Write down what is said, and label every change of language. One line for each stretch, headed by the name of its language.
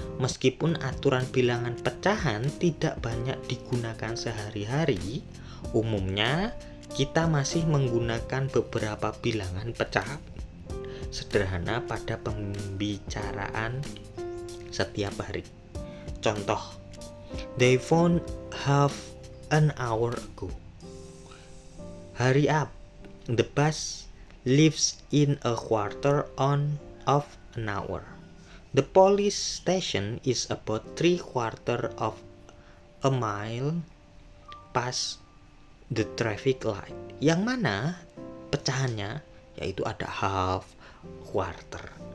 Indonesian: Meskipun aturan bilangan pecahan tidak banyak digunakan sehari-hari, umumnya kita masih menggunakan beberapa bilangan pecahan sederhana pada pembicaraan setiap hari.
English: Contoh, they found half an hour ago. Hurry up, the bus leaves in a quarter of an hour. The police station is about 3/4 of a mile past the traffic light.
Indonesian: Yang mana pecahannya yaitu ada half, quarter.